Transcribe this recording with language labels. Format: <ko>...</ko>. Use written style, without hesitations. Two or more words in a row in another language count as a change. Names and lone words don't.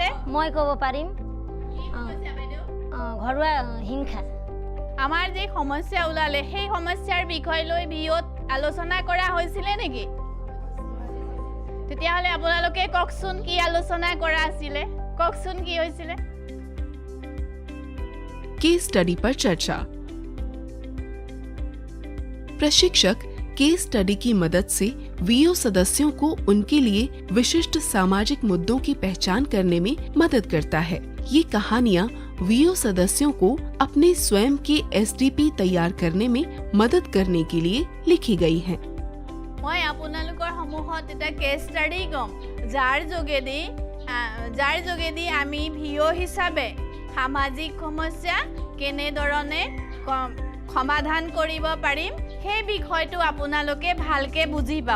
<as>মই ক'ব পাৰিম। ঘৰুৱা হিংসা। আমাৰ যে সমস্যা ওলালে সেই সমস্যাৰ বিষয় লৈ ভিউত আলোচনা কৰা হৈছিলে নেকি? তেতিয়াহ'লে আপোনালোকে কওকচোন কি আলোচনা কৰা আছিলে? কওকচোন কি হৈছিলে?</as> <en>case study</en> <hi>पर चर्चा। प्रशिक्षक</hi> <en>case study</en> <hi>की मदद से वीओ सदस्यों को उनके लिए विशिष्ट सामाजिक मुद्दों की पहचान करने में मदद करता है। ये कहानियाँ वीओ सदस्यों को अपने स्वयं के एसडीपी तैयार करने में मदद करने के लिए लिखी गई हैं।</hi> <as>মই আপোনালোকৰ সমূহত এটা</as> <en>case study</en> <as>কম, যাৰ যোগেদি আমি ভিও হিচাপে সামাজিক সমস্যা কেনেধৰণে সমাধান কৰিব পাৰিম সেই বিষয়টো আপোনালোকে ভালকে বুজি পাব।</as>